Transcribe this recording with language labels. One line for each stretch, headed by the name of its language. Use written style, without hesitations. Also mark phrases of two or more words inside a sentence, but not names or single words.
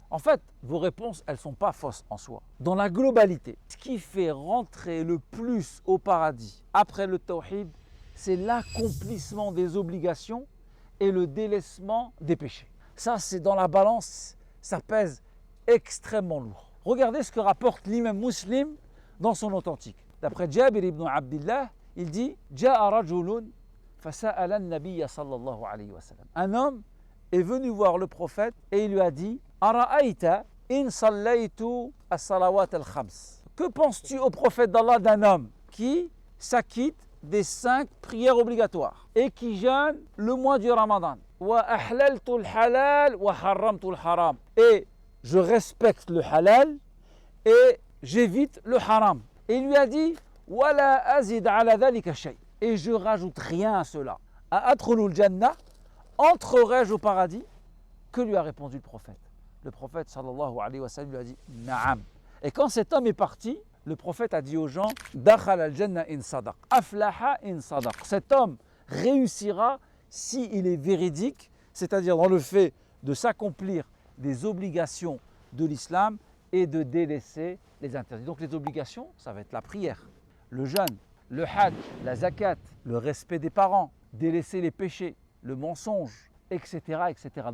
French: En fait, vos réponses, elles ne sont pas fausses en soi. Dans la globalité, ce qui fait rentrer le plus au paradis après le tawhid, c'est l'accomplissement des obligations et le délaissement des péchés. Ça, c'est dans la balance, ça pèse extrêmement lourd. Regardez ce que rapporte l'imam Muslim dans son authentique. D'après Jabir ibn Abdillah, il dit «
Arabic: جاء رجل فسأل النبي صلى الله عليه وسلم
French: » Un homme est venu voir le prophète et il lui a dit «
Arabic: أرأيت إن صليت الصلوات الخمس
French: » Que penses-tu au prophète d'Allah d'un homme qui s'acquitte des 5 prières obligatoires et qui jeûne le mois du Ramadan?
Arabic: وأحللت الحلال وحرمت الحرام.
French: Et je respecte le halal et j'évite le haram. Et il lui a dit
Arabic: ولا أزيد على ذلك شيئا.
French: Et je rajoute rien à cela.
Arabic: أأدخل الجنة,
French: entrerai-je au paradis? Que lui a répondu le prophète? Le prophète
Arabic: صلى الله عليه وسلم
French: lui a dit na'am. Et quand cet homme est parti, le prophète a dit aux gens
Arabic: دخل الجنة إن صدق، أفلح إن صدق.
French: Cet homme réussira s'il est véridique, c'est-à-dire dans le fait de s'accomplir des obligations de l'islam et de délaisser les interdits. Donc les obligations, ça va être la prière, le jeûne, le hajj, la zakat, le respect des parents, délaisser les péchés, le mensonge, etc., etc.